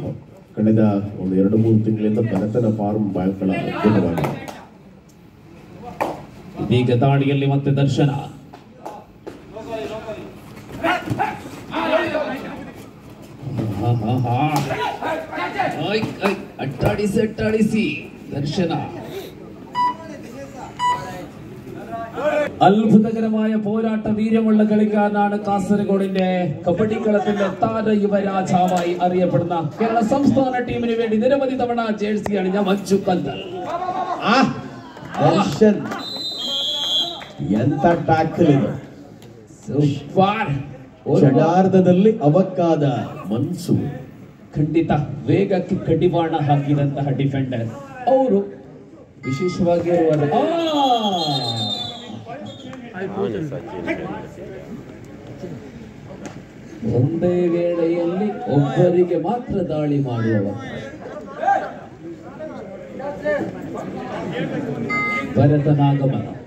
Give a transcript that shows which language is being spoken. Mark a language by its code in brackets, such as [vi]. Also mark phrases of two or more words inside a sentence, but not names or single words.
[kn] ಕಳೆದ ಒಂದು 2-3 ತಿಂಗಳಿಂದ ಭರತನ ಫಾರ್ಮ್ ಬಹಳ ಅದ್ಭುತವಾಗಿದೆ. ಇದೀಗ ದಾಳಿಯಲ್ಲಿ ಮತ್ತೆ ದರ್ಶನ. ಅಟ್ಟಾಡಿಸಿ ದರ್ಶನ. [ml] അത്ഭുതകരമായ പോരാട്ട വീര്യമുള്ള കളിക്കാരനാണ് കാസർഗോഡിന്റെ കബഡി കളത്തിന്റെ താര യുവരാജാവായി അറിയപ്പെടുന്ന കേരള സംസ്ഥാന ടീമിന് വേണ്ടി നിരവധി തവണ ജേഴ്സി അണിഞ്ഞ മഞ്ജു കന്തൽ. [kn] ಎಂತ ಟ್ಯಾಕಲ್ ಇದು! ಕ್ಷಣಾರ್ಧದಲ್ಲಿ ಅವಕ್ಕಾದ ಮನ್ಸು. ಖಂಡಿತ ವೇಗಕ್ಕೆ ಕಡಿವಾಣ ಹಾಕಿದಂತಹ ಡಿಫೆಂಡರ್ ಅವರು. ವಿಶೇಷವಾಗಿ ಒಂದೇ ವೇಳೆಯಲ್ಲಿ ಒಬ್ಬರಿಗೆ ಮಾತ್ರ ದಾಳಿ ಮಾಡುವವ ಭರತನಾಗಮನ.